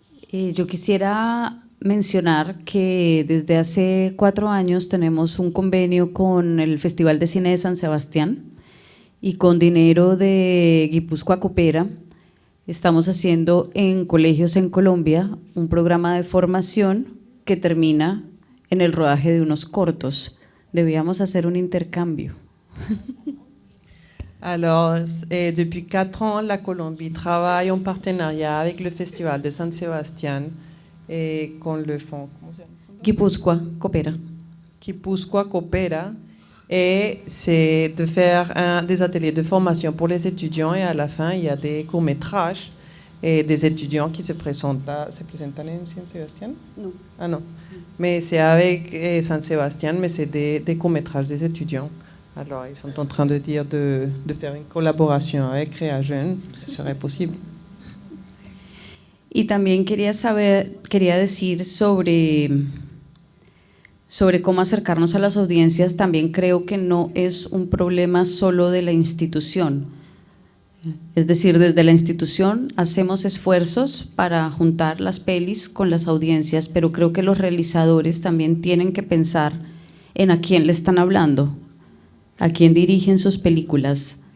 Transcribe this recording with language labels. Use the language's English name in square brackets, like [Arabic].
[Spanish] Yo quisiera mencionar que desde hace 4 años tenemos un convenio con el Festival de Cine de San Sebastián y con dinero de Guipúzcoa Coopera estamos haciendo en colegios en Colombia un programa de formación que termina en el rodaje de unos cortos. Debíamos hacer un intercambio. [French] Alors, depuis 4 ans, la Colombie travaille en partenariat avec le Festival de San Sebastián et con le fonds Guipúzcoa Coopera. Guipúzcoa Coopera, et c'est de faire des ateliers de formation pour les étudiants, et à la fin, il y a des courts-métrages et des étudiants qui se présentent en San Sebastián. Non. Ah non, mais c'est avec San Sebastián, mais c'est des courts-métrages des étudiants. Alors, ils sont en train de dire de faire une collaboration avec Créajeune, ce serait possible. [Spanish] Y también quería decir sobre cómo acercarnos a las audiencias. También creo que no es un problema solo de la institución. Es decir, desde la institución hacemos esfuerzos para juntar las pelis con las audiencias, pero creo que los realizadores también tienen que pensar en a quién le están hablando, a quién dirigen sus películas.